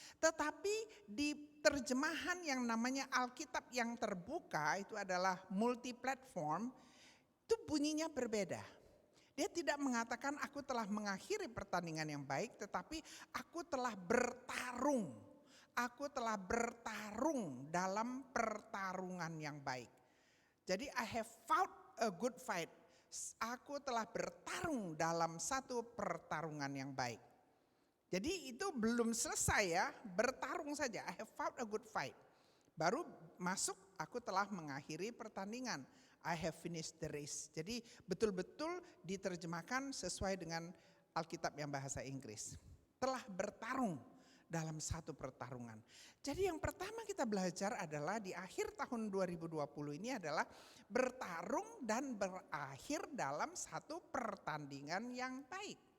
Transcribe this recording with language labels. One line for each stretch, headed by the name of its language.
Indonesian: Tetapi di terjemahan yang namanya Alkitab yang terbuka itu adalah multi platform, itu bunyinya berbeda. Dia tidak mengatakan aku telah mengakhiri pertandingan yang baik, tetapi aku telah bertarung. Aku telah bertarung dalam pertarungan yang baik. Jadi
English: I have fought a good fight.
Indonesian: Aku telah bertarung dalam satu pertarungan yang baik. Jadi itu belum selesai ya, bertarung saja.
English: I have fought a good fight.
Indonesian: Baru masuk aku telah mengakhiri pertandingan.
English: I have finished the race.
Indonesian: Jadi betul-betul diterjemahkan sesuai dengan Alkitab yang bahasa Inggris. Telah bertarung dalam satu pertarungan. Jadi yang pertama kita belajar adalah di akhir tahun 2020 ini adalah bertarung dan berakhir dalam satu pertandingan yang baik.